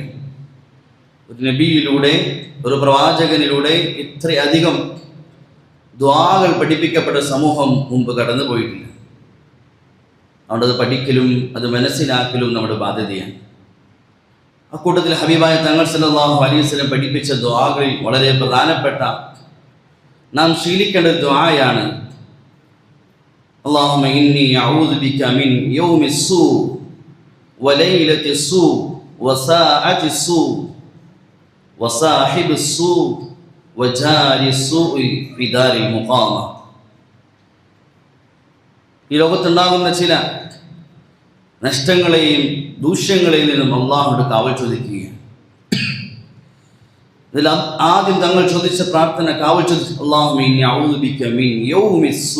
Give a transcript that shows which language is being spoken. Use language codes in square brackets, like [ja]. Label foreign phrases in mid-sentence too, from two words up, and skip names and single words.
[ml] ഒരു നബിയിലൂടെ, ഒരു പ്രവാചകനിലൂടെ ഇത്രയധികം ദുആകൾ പഠിപ്പിക്കപ്പെട്ട സമൂഹം മുമ്പ് കടന്നു പോയിട്ടില്ല. അതുകൊണ്ട് അത് പഠിക്കലും അത് മനസ്സിലാക്കലും നമ്മുടെ ബാധ്യതയാണ്. അക്കൂട്ടത്തിൽ ഹബീബായ തങ്ങൾ [ar] صلى الله عليه وسلم [ml] പഠിപ്പിച്ച ദുആകളിൽ വളരെ പ്രധാനപ്പെട്ട നാം ശീലിക്കേണ്ട ദുആയാണ് [ar] اللهم إني أعوذ بك من يوم السوء وليلة السوء وساعة السوء وصاحب السوء وجار السوء في دار المقامة. [ml] ഈ ലോകത്തുണ്ടാകുന്ന ചില നഷ്ടങ്ങളെയും ദൂഷ്യങ്ങളെയും നിന്നും അള്ളാഹുവിനോട് കാവൽ ചോദിക്കുകയാണ്. ഇതിൽ ആദ്യം തങ്ങൾ ചോദിച്ച പ്രാർത്ഥന, കാവൽ ചോദിച്ചു, [ar] اللهم إني أعوذ بك من يوم السوء.